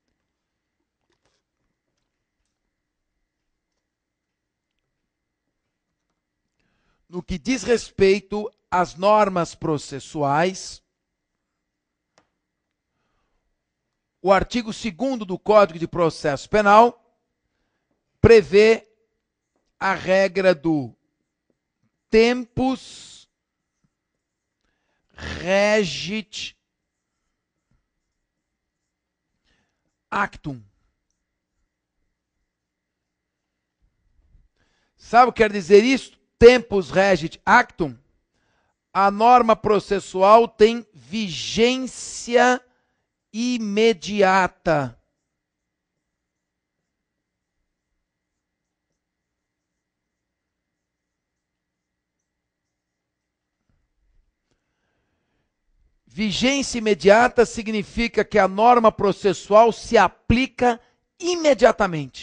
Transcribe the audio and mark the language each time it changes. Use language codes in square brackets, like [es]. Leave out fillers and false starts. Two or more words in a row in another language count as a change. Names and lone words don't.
[pt] No que diz respeito às normas processuais, o artigo 2º do Código de Processo Penal prevê a regra do [la] tempus regit actum. [pt] Sabe o que quer dizer isso? [la] Tempus regit actum. [pt] A norma processual tem vigência imediata. Vigência imediata significa que a norma processual se aplica imediatamente.